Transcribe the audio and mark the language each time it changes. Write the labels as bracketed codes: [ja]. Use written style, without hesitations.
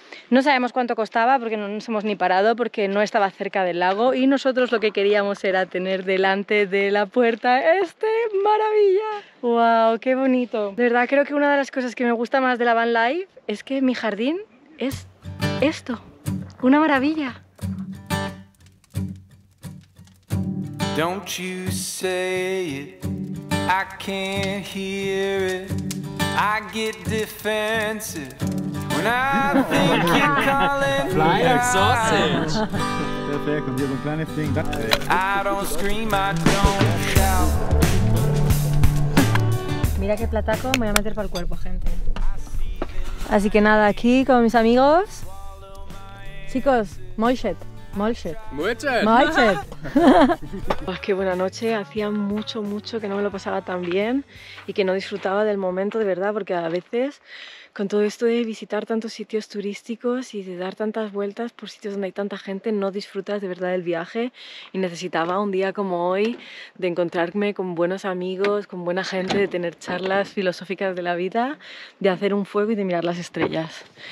[es] No sabemos cuánto costaba porque no nos hemos ni parado, porque no estaba cerca del lago y nosotros lo que queríamos era tener delante de la puerta este maravilla. ¡Wow! ¡Qué bonito! De verdad creo que una de las cosas que me gusta más de la van life es que mi jardín es esto. ¡Una maravilla! [en] Don't you say it, I can't hear it. I get defensive when I think you're calling Flying sausage. [de] Perfect, und hier so ein kleines Ding. [en] I don't scream, I don't shout. [es] Mira qué plataco me voy a meter para el cuerpo, gente. Así que nada, aquí con mis amigos. Chicos, Moishet. Molchet. Muchas. Molchet. Qué buena noche. Hacía mucho que no me lo pasaba tan bien y que no disfrutaba del momento de verdad, porque a veces con todo esto de visitar tantos sitios turísticos y de dar tantas vueltas por sitios donde hay tanta gente, no disfrutas de verdad del viaje, y necesitaba un día como hoy de encontrarme con buenos amigos, con buena gente, de tener charlas filosóficas de la vida, de hacer un fuego y de mirar las estrellas.